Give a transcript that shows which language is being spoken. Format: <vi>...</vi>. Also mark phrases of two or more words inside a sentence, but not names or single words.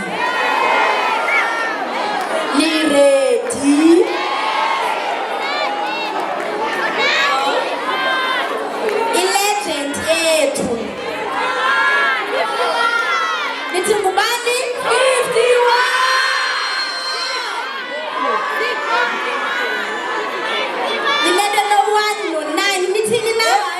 <zu>Ni ready? I-legend yethu. Nithi ngubani? 51. Nilele no-1 no-9. Nithini na?</zu>